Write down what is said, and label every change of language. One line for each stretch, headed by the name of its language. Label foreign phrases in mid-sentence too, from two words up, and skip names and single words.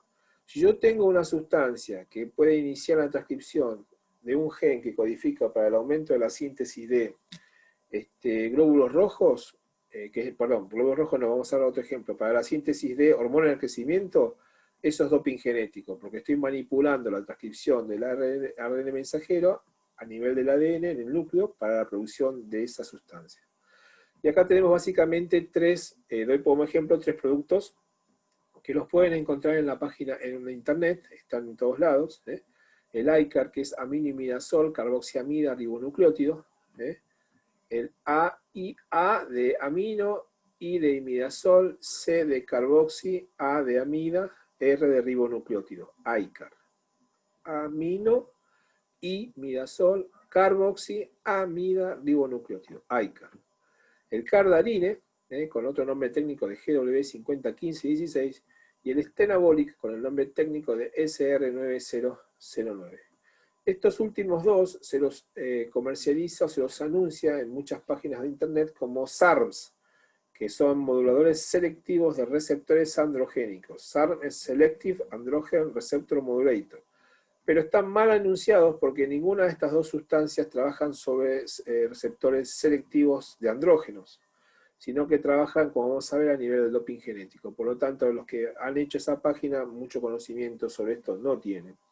Spanish: Si yo tengo una sustancia que puede iniciar la transcripción de un gen que codifica para el aumento de la síntesis de glóbulos rojos, glóbulos rojos no, vamos a dar otro ejemplo, para la síntesis de hormonas del crecimiento, eso es doping genético, porque estoy manipulando la transcripción del ARN mensajero a nivel del ADN en el núcleo para la producción de esa sustancia. Y acá tenemos básicamente doy como ejemplo tres productos que los pueden encontrar en la página, en internet, están en todos lados. El ICAR, que es aminoimidazol, carboxiamida, ribonucleótido. El AIA de amino, I de imidazol, C de carboxi, A de amida, R de ribonucleótido. ICAR. amino, imidazol, carboxiamida ribonucleótido, ICAR. El cardarine, con otro nombre técnico de GW501516, y el stenabolic con el nombre técnico de SR9009. Estos últimos dos se los comercializa o se los anuncia en muchas páginas de internet como SARMs, que son moduladores selectivos de receptores androgénicos.
English: SARM es Selective Androgen Receptor Modulator.
Spanish: Pero están mal anunciados porque ninguna de estas dos sustancias trabajan sobre receptores selectivos de andrógenos, sino que trabajan, como vamos a ver, a nivel del doping genético. Por lo tanto, los que han hecho esa página, mucho conocimiento sobre esto no tienen.